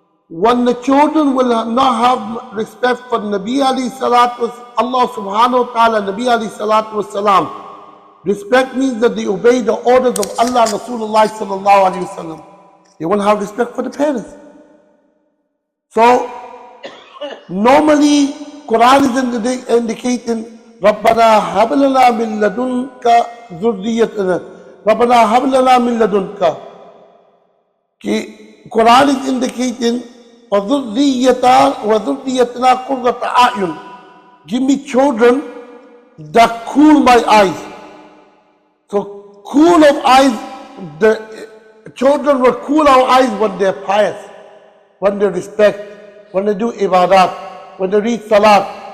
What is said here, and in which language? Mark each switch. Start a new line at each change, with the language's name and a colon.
English: When the children will not have respect for Nabi alayhi salatu, Allah subhanahu wa ta'ala, Nabi alayhi salatu wasalam, respect means that they obey the orders of Allah and Rasulullah sallallahu alayhi wasallam. They won't have respect for the parents. So, normally, Quran is indicating,
Arabic: رَبَّنَا هَبْ لَنَا مِن لَدُنْكَ ذُرِّيَّةً رَبَّنَا هَبْ لَنَا مِن لَدُنْكَ.
English: Quran is indicating,
Arabic: وَذُرِّيَّتَنَا قُرَّةَ أَعْيُنٍ.
English: Give me children that cool my eyes. So cool of eyes, the children will cool our eyes when they're pious, when they respect, when they do ibadat, when they read salat.